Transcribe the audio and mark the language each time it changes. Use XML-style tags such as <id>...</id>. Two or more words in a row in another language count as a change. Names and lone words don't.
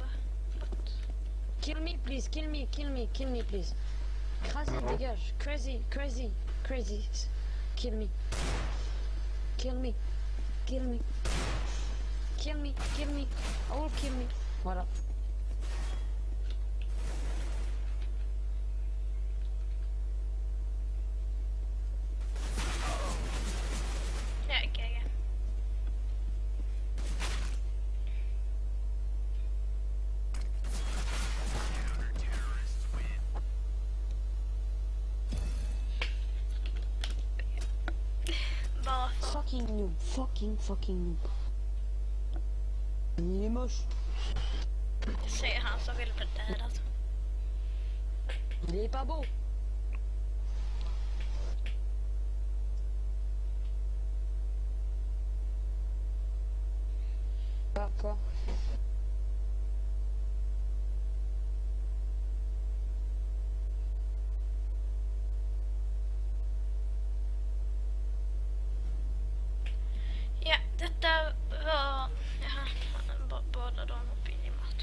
<en>Kill me, please. Kill me, please. Crazy, dégage. Crazy. Kill me. All kill me.</en> <fr>Voilà.</fr> <sv>Ja, GG. Bara för</sv> <en>Fucking noob. Fucking noob.</en> <fr>Il est moche.</fr> <sv>säger han som vill bli dödad.</sv> <fr>Il est pas beau. Quoi?</fr> <sv>Ja, detta var... Jaha, båda de uppe i match.</sv>